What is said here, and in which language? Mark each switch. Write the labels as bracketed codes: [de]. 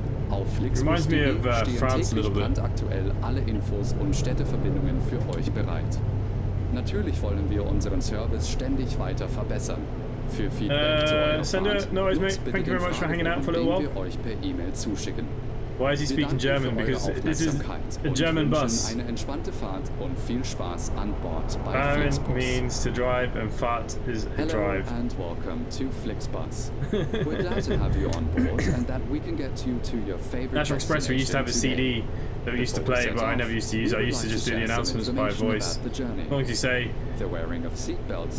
[de] Auf Flixbus.de stehen täglich brandaktuell alle Infos und Städteverbindungen für euch bereit. Natürlich wollen wir unseren Service ständig weiter verbessern. Für Feedback zu eurer Fahrt nutzt bitte den Fragebogen, den wir euch per E-Mail zuschicken. [en] Why is he speaking German? Because this is a German bus. [de] Eine entspannte Fahrt und viel Spaß an Bord bei Flixbus. [en] Means to drive and fart is a drive. Hello and welcome to Flixbus. We're glad to have you on board and that we can get you to your favorite National Express, we used to have a CD that we used to play, but I never used to use it. I used to just do the announcements by voice. As long as you say, the wearing of seatbelts